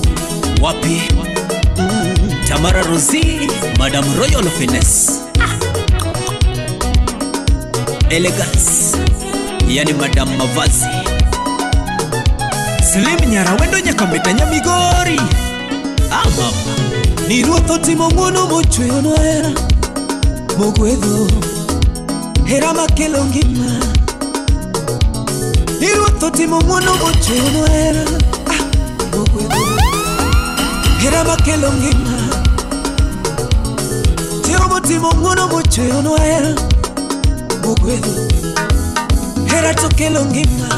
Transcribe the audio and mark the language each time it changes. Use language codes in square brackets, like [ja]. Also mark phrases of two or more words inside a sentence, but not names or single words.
[sw] Wapi Tamara Rosie Madame Royal of Finesse Elegance Yani Madame Mavazi [luo] Slim nyara wendo nyakambeta nyamigori mama Ni ruotho timo mwono mochweyo no era Mogwedho Hera makelo ngima Ni ruotho timo mwono mochweyo no era Mogwedho Hera makelo ngima Jehova timo mwono mochweyo no era Mogwedho Hera tokelo ngima